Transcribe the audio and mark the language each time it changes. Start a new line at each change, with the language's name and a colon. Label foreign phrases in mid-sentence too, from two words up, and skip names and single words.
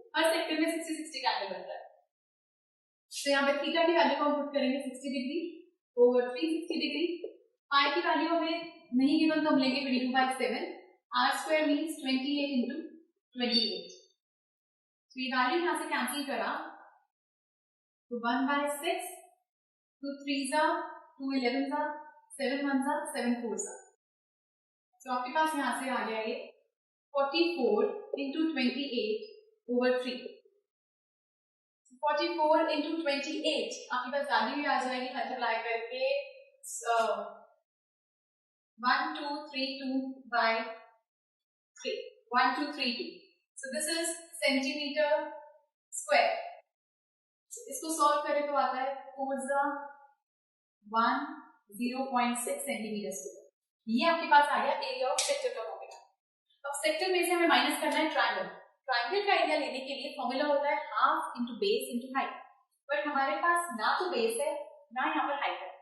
Hindi: हर सेक्टर में 60 का एंगल बन रहा है. तो यहाँ पे थीटा की वैल्यू को हम पुट करेंगे 60
English: degree over 360 degree.
Hindi: पाई की वैल्यू हमें नहीं गिवन तो हम लेंगे 22/7.
English: R square means 28 into 28.
Hindi: तो ये वैल्यू यहाँ से कैंसिल करा तो 1/6,
English: 2 3s are 2 11s are 7 1s are 7 4s are.
Hindi: तो आपके पास यहाँ से आ गया ये
English: 44 into 28 over 3.
Hindi: 44 into 28 आपके पास वैल्यू आ जाएगी मल्टीप्लाई करके 1232 by 3. 1232.
English: So this is centimeter square.
Hindi: So इसको सॉल्व करें तो आता है 0.6
English: centimeter square.
Hindi: ये आपके पास आ गया
English: area of sector
Hindi: का फॉर्मूला. अब सेक्टर में से हमें माइनस करना है ट्रायंगल. ट्रायंगल का एरिया लेने के लिए फॉर्मूला होता है
English: half into base into height.
Hindi: बट हमारे पास ना तो बेस है ना यहाँ पर हाइट है.